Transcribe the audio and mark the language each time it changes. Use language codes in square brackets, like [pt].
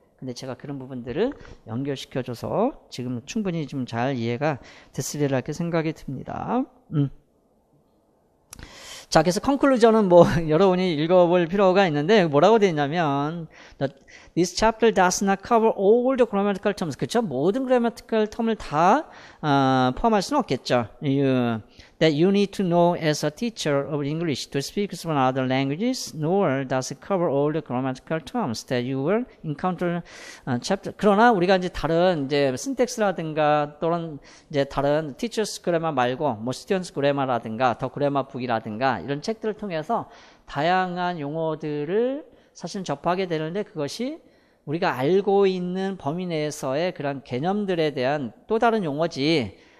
[ko] 근데 제가 그런 부분들을 연결시켜줘서 지금 충분히 좀 잘 이해가 됐으리라 이렇게 생각이 듭니다. 자, 그래서 컨클루전은 뭐 여러분이 읽어볼 필요가 있는데 뭐라고 되어 있냐면 [en] This chapter does not cover all the grammatical terms. [ko] 그렇죠? 모든 grammatical term을 다 포함할 수는 없겠죠. [en] That you need to know as a teacher of English to speak some other languages, nor does it cover all the grammatical terms that you will encounter chapter. [ko] 그러나 우리가 이제 다른 이제 syntax라든가 또는 이제 다른 teachers grammar 말고 뭐 students grammar라든가 더 grammar book이라든가 이런 책들을 통해서 다양한 용어들을 사실 접하게 되는데 그것이 우리가 알고 있는 범위 내에서의 그런 개념들에 대한 또 다른 용어지.